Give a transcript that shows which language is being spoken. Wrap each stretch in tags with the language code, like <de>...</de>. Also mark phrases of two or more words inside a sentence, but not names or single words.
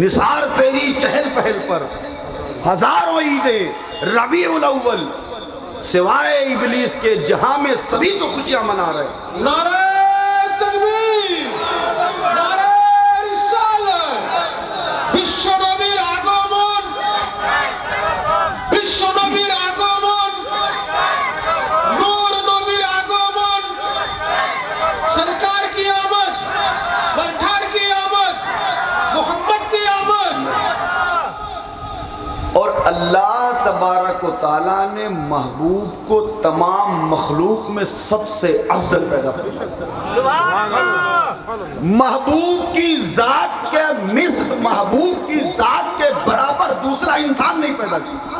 <ur>نثار تیری چہل پہل پر ہزاروں عیدیں ربیع الاول، سوائے ابلیس کے جہاں میں سبھی تو خوشیاں منا رہے۔ نعرہ تکبیر، نعرہ رسالت،</ur> <bn>বিশ্ব নবীর আগমন, বিশ্ব নবীর আগমন, নূর নবীর আগমন,</bn> <ur>سرکار کی آمد,</ur> <bn>বলঠার কি আমদ,</bn> <ur>اللہ تبارک و تعالیٰ نے محبوب کو تمام مخلوق میں سب سے افضل پیدا کیا۔ محبوب کی ذات کے مثل، محبوب کی ذات کے برابر دوسرا انسان نہیں پیدا کیا۔</ur>